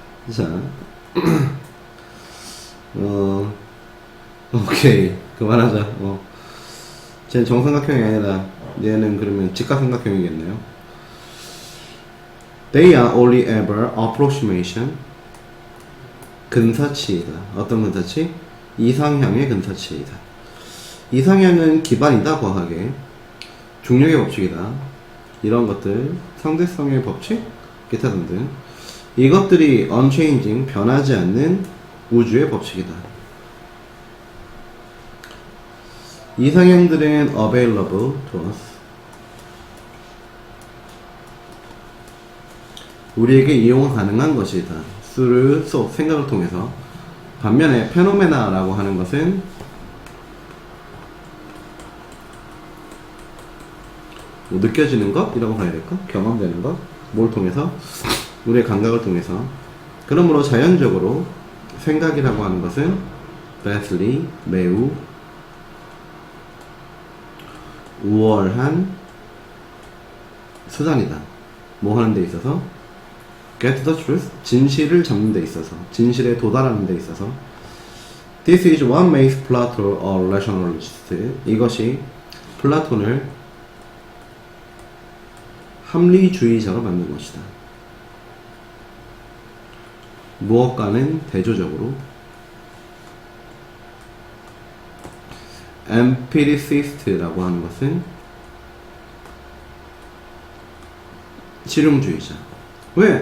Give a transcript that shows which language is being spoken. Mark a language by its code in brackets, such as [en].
[ko] 자, 오케이. 그만하자. 쟤는 정삼각형이 아니라 얘는 그러면 직각삼각형이겠네요. [en] They are only ever approximation. [ko] 근사치이다. 어떤 근사치? 이상향의 근사치이다. 이상향은 기반이다, 과학에. 중력의 법칙이다. 이런 것들, 상대성의 법칙, 기타 등등. 이것들이 [en] unchanging, [ko] 변하지 않는 우주의 법칙이다. 이상형들은 [en] available to us. [ko] 우리에게 이용 가능한 것이다. [en] through thought, [ko] 생각을 통해서. 반면에 페노메나라고 하는 것은 뭐 느껴지는 것? 이라고 봐야 될까? 경험되는 것? 뭘 통해서? 우리의 감각을 통해서. 그러므로 자연적으로 생각이라고 하는 것은 [en] vastly, [ko] 매우 우월한 수단이다. 뭐 하는 데 있어서? [en] get the truth, [ko] 진실을 잡는 데 있어서, 진실에 도달하는 데 있어서. [en] This is what makes Plato a rationalist. [ko] 이것이 플라톤을 합리주의자가 만든 것이다. 무엇과는 대조적으로 empiricist라고 하는 것은 실용주의자. 왜?